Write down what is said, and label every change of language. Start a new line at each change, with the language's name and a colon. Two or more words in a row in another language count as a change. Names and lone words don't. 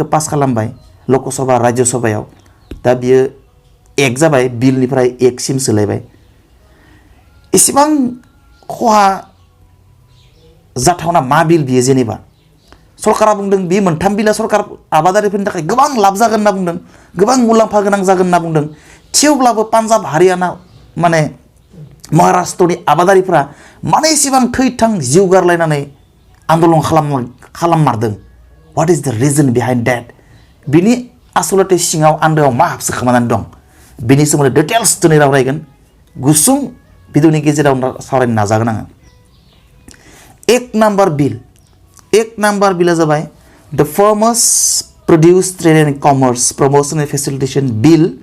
Bodo: पास खालामबाय लकसभा राज्य सभायाव दा बियो एक जाबाय बिलनिफ्राय एकसिम सोलायबाय एसेबां खहा जाथावना मा बिल बियो जेनेबा सरकारा बुंदों बे मोनथाम बिला सरकार आबादारिफोरनि थाखाय गोबां लाब जागोन होनना बुंदों गोबां मुलाम्फा गोनां जागोन होनना बुंदों थेवब्लाबो पान्जाब हारियाना माने महाराष्ट्रनि आबादारिफ्रा माने एसेबां थैथां जिउ गारलायनानै आन्दलन खालाममारदों
English: what is the reason behind that
Bodo: बिनि आसलते सिङाव आन्दोआव मा हाबसोखांनानै दं बिनि सोमोन्दै डिटेल्स दिनै रायलायगोन गुसुं भिडिअनि गेजेराव सावरायनो नाजागोन आङो एक नाम्बार बिला जाबाय द फार्मार्स प्रोड्यूस ट्रेड एंड कॉमर्स प्रमोशन एंड फैसिलिटेशन बिल